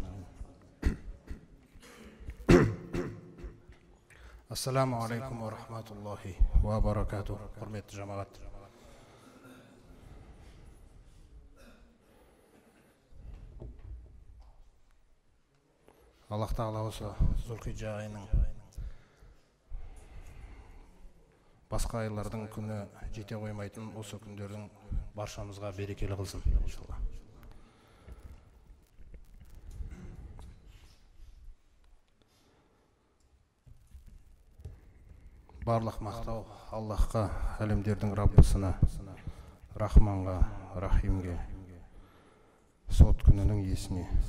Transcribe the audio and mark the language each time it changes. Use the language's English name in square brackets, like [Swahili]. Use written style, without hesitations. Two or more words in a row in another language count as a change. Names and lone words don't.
[Arabic] السلام عليكم ورحمة الله وبركاته. [Kazakh] Құрметті жамағат. Allah Taala осы Zulhijja айының басқа айлардың күні жете қоймайтын осы күндердің баршамызға берекелі қылсын иншалла. Барлық мақтау Аллахқа, әлемдердің Раббысына, Рахманға, Рахимге, сот күнінің иесіне.